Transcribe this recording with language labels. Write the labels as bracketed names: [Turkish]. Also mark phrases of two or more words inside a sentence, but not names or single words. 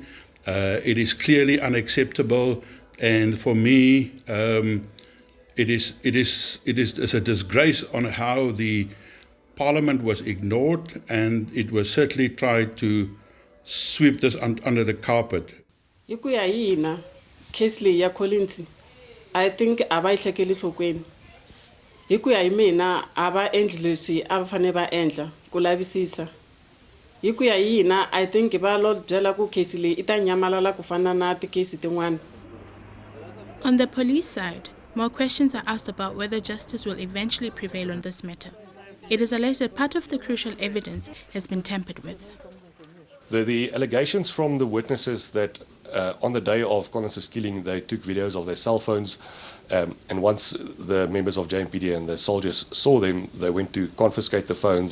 [English] It is clearly unacceptable, and for me, it is a disgrace on how the Parliament was ignored, and it was certainly tried to sweep this under the carpet. [Tsonga] Hi ku ya hi hina case leyi ya Collins, [English] I think [Tsonga] a va yi hlekeli nhlokweni. Hi ku ya hi mina a va endli leswi a va fane va endla ku lavisisa. Hi ku ya hi hina [English] I think [Tsonga] va lo byela ku case leyi ita nyamalala ku fana na tikesi tin'wana. [English] On the police side, more questions are asked about whether justice will eventually prevail on this matter. It is alleged that part of the crucial evidence has been tampered with. The allegations from the witnesses that on the day of Collins' killing, they took videos of their cell phones, and once the members of JMPD and the soldiers saw them, they went to confiscate the phones.